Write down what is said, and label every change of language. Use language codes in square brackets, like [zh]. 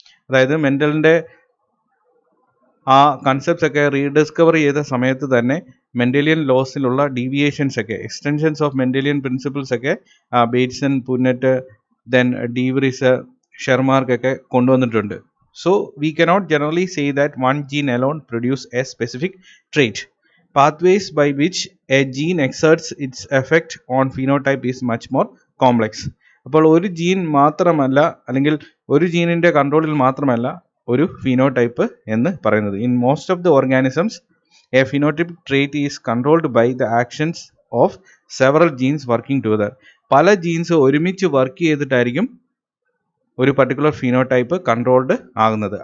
[ml] അതായത് മെൻഡലിന്റെ ആ കൺസെപ്റ്റ്സ് ഒക്കെ റീഡിസ്കവർ ചെയ്ത സമയത്ത് തന്നെ മെൻഡലിയൻ ലോസിലുള്ള ഡീവിയേഷൻസ് ഒക്കെ, എക്സ്റ്റൻഷൻസ് ഓഫ് മെൻഡലിയൻ പ്രിൻസിപ്പിൾസ് ഒക്കെ ബേറ്റ്സൺ, പുന്നറ്റ്, ദെൻ ഡീവ്രീസ്, ഷെർമാർക്ക് ഒക്കെ കൊണ്ടുവന്നിട്ടുണ്ട്. [en] So we cannot generally say that one gene alone produce a specific trait. Pathways by which a gene exerts its effect on phenotype is much more complex. [ml] അപ്പോൾ ഒരു gene മാത്രമല്ല, അല്ലെങ്കിൽ ഒരു ജീനിന്റെ കൺട്രോളിൽ മാത്രമല്ല ഒരു ഫിനോടൈപ്പ് എന്ന് പറയുന്നത്. [en] In most of the organisms a phenotypic trait is controlled by the actions of several genes working together. [ml] പല ജീൻസ് ഒരുമിച്ച് വർക്ക് ചെയ്തിട്ടായിരിക്കും ഒരു പർട്ടിക്കുലർ ഫിനോടൈപ്പ് കൺട്രോൾഡ് ആകുന്നത്.